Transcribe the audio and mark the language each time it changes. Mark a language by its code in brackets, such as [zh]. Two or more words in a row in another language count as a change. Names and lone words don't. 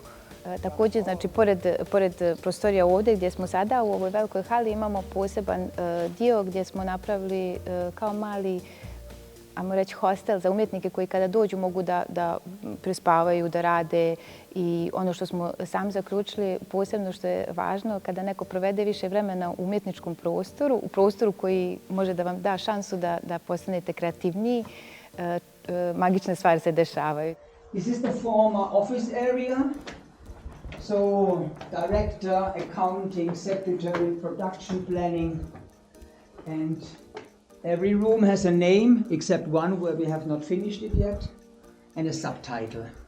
[bs] Također, znači, pored prostorija ovdje gdje smo sada u ovoj velikoj hali imamo poseban dio gdje smo napravili kao mali, ajmo reći, hostel za umjetnike koji kada dođu mogu da prespavaju, da rade. I ono što smo sami zaključili, posebno što je važno, kada neko provede više vremena u umjetničkom prostoru, u prostoru koji može da vam da šansu da postanete kreativniji, magične stvari se dešavaju. [en] This is the former office area. So, director, accounting, secretary, production planning, and every room has a name except one where we have not finished it yet, and a subtitle.